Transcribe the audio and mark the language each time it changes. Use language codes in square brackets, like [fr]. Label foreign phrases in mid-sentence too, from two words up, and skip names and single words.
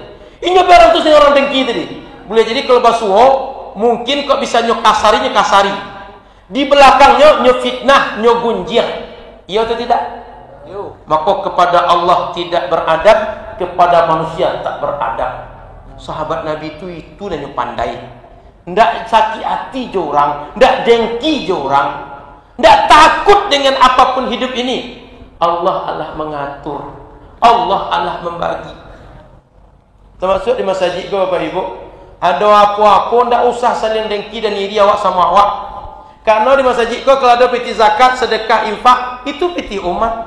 [min] Inyo berang tu dengan orang dengki tadi. Boleh jadi kalau basuho, mungkin kok bisa nyo kasari, nyo kasari. Di belakangnya nyo fitnah, nyo gunjir. [id] Iya atau tidak? Maka kepada Allah tidak beradab, kepada manusia tak beradab. [min] Sahabat Nabi itu nyo pandai. Ndak sakit hati je orang, ndak dengki je orang, ndak takut dengan apapun hidup ini. [id] Allah mengatur, Allah membagi. Termasuk di masjid kau Bapak Ibu, ada apa-apa [min] ndak usah [id] saling dengki dan iri [min] awak sama awak. [id] Karena di masjid kau kalau ada peti zakat, sedekah, infak, itu peti umat.